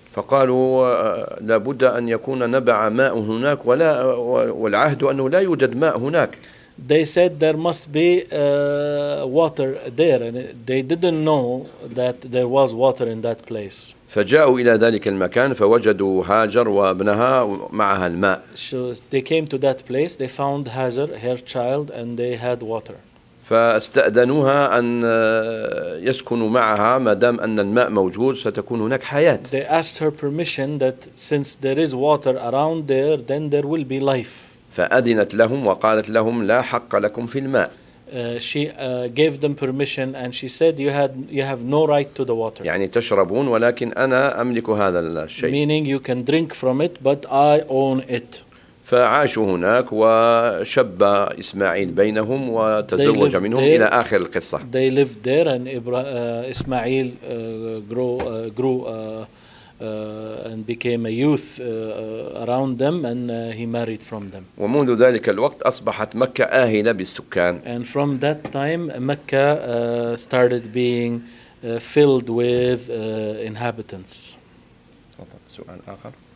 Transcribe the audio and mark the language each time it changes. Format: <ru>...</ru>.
<ar>فقالوا لابد أن يكون نبع ماء هناك ولا والعهد أنه لا يوجد ماء هناك.</ar> <en>They said there must be water there, and they didn't know that there was water in that place.</en> <ar>فجاءوا إلى ذلك المكان فوجدوا هاجر وابنها معها الماء.</ar> <en>So they came to that place, they found Hajar, her child, and they had water.</en> <ar>فاستأذنوها أن يسكنوا معها ما دام أن الماء موجود ستكون هناك حياة.</ar> <en>They asked her permission that since there is water around there, then there will be life.</en> <ar>فأذنت لهم وقالت لهم لا حق لكم في الماء.</ar> <en>She gave them permission and she said you have no right to the water.</en> <ar>يعني تشربون ولكن أنا أملك هذا الشيء.</ar> <en>Meaning you can drink from it but I own it.</en> <ar>فعاشوا هناك وشب إسماعيل بينهم وتزوج منهم إلى آخر القصة.</ar> <en>They lived there and إسماعيل and became a youth around them and he married from them.</en> <ar>ومنذ ذلك الوقت أصبحت مكة آهلة بالسكان.</ar> <en>And from that time مكة started being filled with inhabitants.</en> <ar>سؤال آخر.</ar>